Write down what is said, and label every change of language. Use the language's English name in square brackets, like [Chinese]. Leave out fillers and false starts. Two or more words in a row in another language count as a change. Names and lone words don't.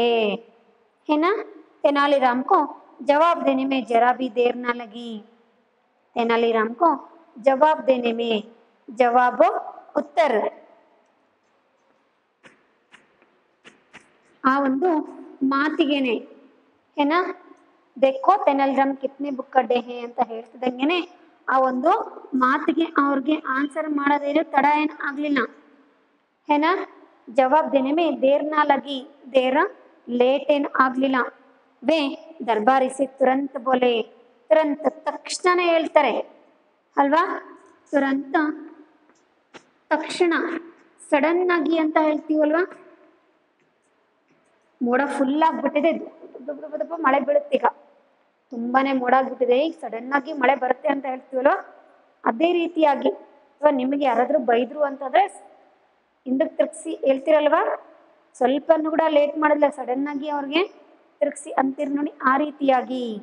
[Hindi] है ना, तेनालीराम को जवाब देने में जरा भी देर ना लगी। तेनालीराम को जवाब देने में, जवाब उत्तर, [Kannada] ಆ ಒಂದು ಮಾತಿಗೆನೆ, [Hindi] है ना, देखो तेनालीराम कितने बुक्कड्डे हैं [Kannada] ಅಂತ ಹೇಳ್ತಿದಂಗೆನೆ ಆ ಒಂದು ಮಾತಿಗೆ ಅವ್ರಿಗೆ ಆನ್ಸರ್ ಮಾಡೋದೇನು ತಡ ಏನು ಆಗ್ಲಿಲ್ಲ। [Hindi] है ना, जवाब देने में देर ना लगी, देर लेट [Kannada] ಏನು ಆಗ್ಲಿಲ್ಲ। [Hindi] वे दरबारी से तुरंत बोले, तुरंत [Kannada] ತಕ್ಷಣ ಹೇಳ್ತಾರೆ ಅಲ್ವಾ, ತುರಂತ ತಕ್ಷಣ, ಸಡನ್ ಆಗಿ ಅಂತ ಹೇಳ್ತೀವಲ್ವಾ, ಮೋಡ ಫುಲ್ ಆಗ್ಬಿಟ್ಟಿದೆ, ಮಳೆ ಬೀಳುತ್ತೆ, ಈಗ ತುಂಬಾನೇ ಮೋಡ ಆಗ್ಬಿಟ್ಟಿದೆ, ಈಗ ಸಡನ್ ಆಗಿ ಮಳೆ ಬರುತ್ತೆ ಅಂತ ಹೇಳ್ತೀವಲ್ವ, ಅದೇ ರೀತಿಯಾಗಿ ಅಥವಾ ನಿಮಗೆ ಯಾರಾದ್ರೂ ಬೈದ್ರು ಅಂತಂದ್ರೆ ಹಿಂದಕ್ಕೆ ತಿರ್ಗಿಸಿ ಹೇಳ್ತಿರಲ್ವಾ, ಸ್ವಲ್ಪನೂ ಕೂಡ ಲೇಟ್ ಮಾಡಿಲ್ಲ, ಸಡನ್ ಆಗಿ ಅವ್ರಿಗೆ ತಿರ್ಗಿಸಿ ಅಂತೀರಿ ನೋಡಿ, ಆ ರೀತಿಯಾಗಿ